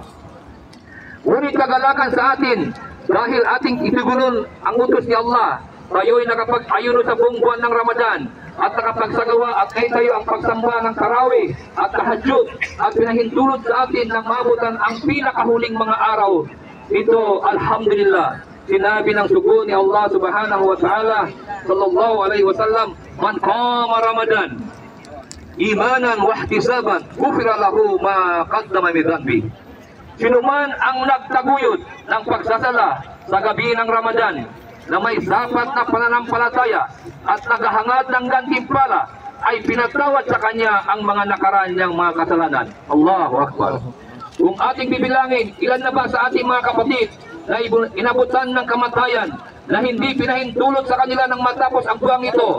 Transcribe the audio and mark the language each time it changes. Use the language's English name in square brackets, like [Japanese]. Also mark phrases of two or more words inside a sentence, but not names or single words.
[Filipino] Ngunit kagalakan sa atin, dahil ating itugunon ang utos ni Allah, tayo'y nakapag-ayuno sa buong buwan ng Ramadan at nakapagsagawa at ay tayo ang pagsamba ng tarawih at tahajjud at pinahintulot sa atin ng maabutan ang pinakahuling mga araw. Ito, alhamdulillah, sinabi ng sugo ni Allah [Arabic] سبحانه وتعالى صلى الله عليه وسلم, من قام رمضان إيمانا واحتسابا غفر له ما تقدم من ذنبه. [Filipino] Sino man ang nagtaguyod ng pagsasala sa gabi ng Ramadan na may sapat na pananampalataya at naghahangad ng gantimpala ay pinatawad sa kanya ang mga nakaraan niyang mga kasalanan. [Arabic] الله أكبر. [Filipino] Kung ating bibilangin, ilan na ba sa ating mga kapatid na inabutan ng kamatayan na hindi pinahintulot sa kanila nang matapos ang buwang ito?